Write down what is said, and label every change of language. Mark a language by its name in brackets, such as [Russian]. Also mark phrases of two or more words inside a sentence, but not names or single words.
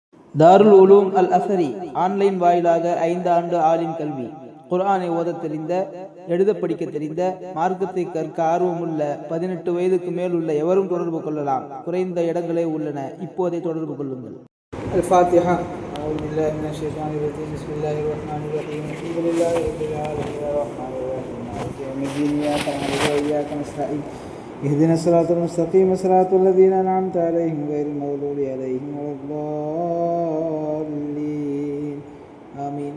[Tamil] தாருல் உலூம் அல் அஸரி ஆன்லைன் வாயிலாக 5 ஆண்டு ஆலிம் கல்வி. குர்ஆனை ஓதத் தெரிந்த, எழுத படிக்க தெரிந்த, மார்க்கத்தை கற்க ஆர்வமுள்ள 18 வயதுக்கு மேல் உள்ள எவரும் தொடர்பு கொள்ளலாம். குறைந்த இடங்களே உள்ளன. இப்போதே தொடர்பு கொள்ளுங்கள். [Arabic] الفاتحة. أعوذ بالله من الشيطان الرجيم. بسم الله الرحمن الرحيم. الحمد لله رب العالمين الرحمن الرحيم مالك يوم الدين إياك نعبد وإياك نستعين اهدنا الصراط المستقيم صراط الذين أنعمت عليهم غير المغضوب عليهم ولا الضالين آمين.